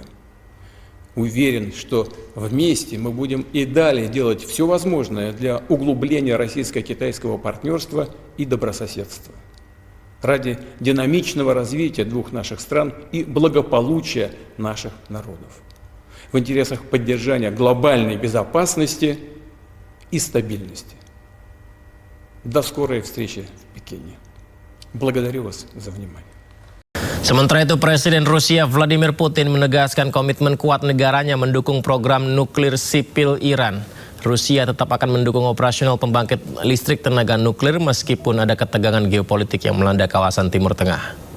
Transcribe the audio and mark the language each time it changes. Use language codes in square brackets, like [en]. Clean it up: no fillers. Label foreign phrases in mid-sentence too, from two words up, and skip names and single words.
[ru] Уверен, что вместе мы будем и далее делать все возможное для углубления российско-китайского партнерства и добрососедства ради динамичного развития двух наших стран и благополучия наших народов, в интересах поддержания глобальной безопасности и стабильности. До скорой встречи в Пекине. Благодарю вас за внимание. [id] Sementara itu, Presiden Rusia Vladimir Putin menegaskan komitmen kuat negaranya mendukung program nuklir sipil Iran. Rusia tetap akan mendukung operasional pembangkit listrik tenaga nuklir meskipun ada ketegangan geopolitik yang melanda kawasan Timur Tengah.